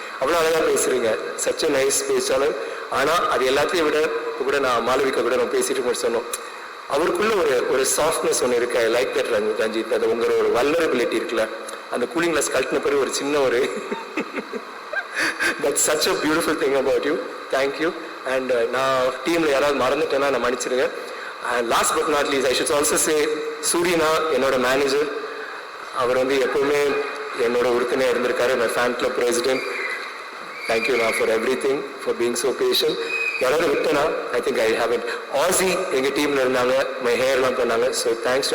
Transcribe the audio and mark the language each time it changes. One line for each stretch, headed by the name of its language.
Tamil: அவ்வளோ அழகா பேசுறீங்க,
English: such a nice
Tamil: பேச்சாளர். ஆனா அது எல்லாத்தையும் விட இப்போ கூட நான் மாளவிகா கூட நம்ம பேசிட்டு சொன்னோம், அவருக்குள்ள ஒரு சாஃப்ட்னஸ் ஒன்று இருக்கு.
English: I like that
Tamil: Ranjith. அது உங்களோட ஒரு வல்னரபிலிட்டி இருக்குல்ல, அந்த கூலிங் கிளாஸ் கழட்டின பிறகு ஒரு சின்ன ஒரு
English: that's such a beautiful thing about you. Thank you.
Tamil: And நான் டீம்ல யாராவது மறந்துட்டேன்னா நான் மன்னிச்சிடுங்க.
English: And last but not least, I should also say
Tamil: சூரியனா என்னோட மேனேஜர். அவர் வந்து எப்பவுமே என்னோட உறுப்பினர் இருந்திருக்காரு,
English: my fan club president. Thank you for everything, for being so patient.
Tamil: யாராவது விட்டனா
English: I think I haven't.
Tamil: ஆசி எங்க டீம்ல இருந்தாங்க, மை ஹேர்லாம் பண்ணாங்க.
English: So thanks.